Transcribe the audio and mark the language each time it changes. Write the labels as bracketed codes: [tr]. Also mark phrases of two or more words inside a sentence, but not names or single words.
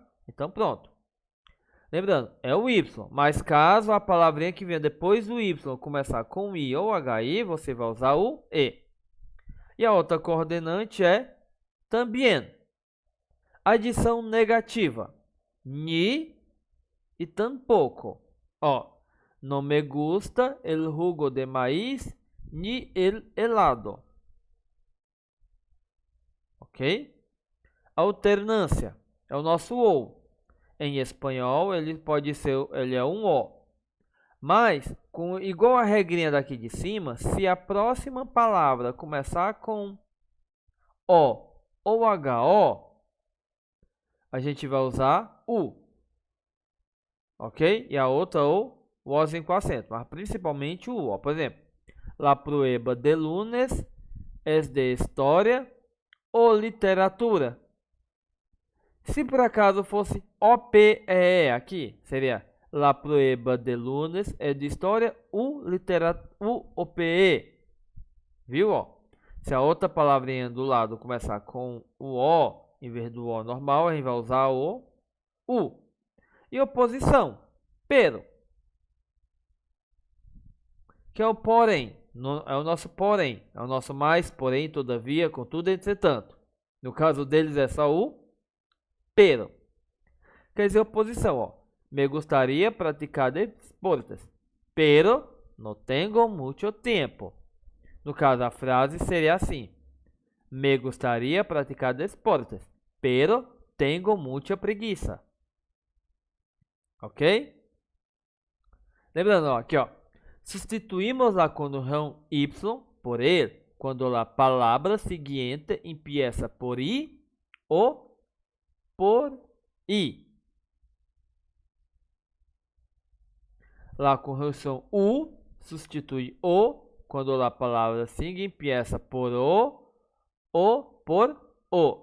[pt] Então pronto. Lembrando, é o y. Mas caso a palavrinha que venha depois do y começar com i ou hi, você vai usar o e. E a outra coordenante é também. Adição negativa. Ni e tampoco. [es] Ó, no me gusta el jugo de maíz ni el helado. [pt] Ok? Alternância é o nosso ou. Em espanhol, ele é um o. Mas, igual a regrinha daqui de cima, se a próxima palavra começar com o ou ho, a gente vai usar u. Ok? E a outra o ozinho com acento, mas principalmente o o. Por exemplo, [es] la prueba de lunes es de história ou literatura. [pt] Se por acaso fosse OPE aqui, seria [es] la prueba de lunes [pt] é de história ou OPE. Viu? Ó? Se a outra palavrinha do lado começar com o O, em vez do O normal, a gente vai usar o U. E oposição, pero, que é o porém. É o nosso porém. É o nosso mais, porém, todavia, contudo, entretanto. No caso deles é só o pero. Quer dizer oposição, ó. [es] Me gustaría praticar deportes, pero no tengo mucho tiempo. [pt] No caso, a frase seria assim: [es] me gustaría praticar deportes, pero tengo mucha preguiça. [pt] Ok? Lembrando, ó, aqui, ó. Substituímos a conjunção y por el quando a palavra seguinte empieza por i ou por i. La conjunção u substitui o quando a palavra seguinte empieza por o ou por o.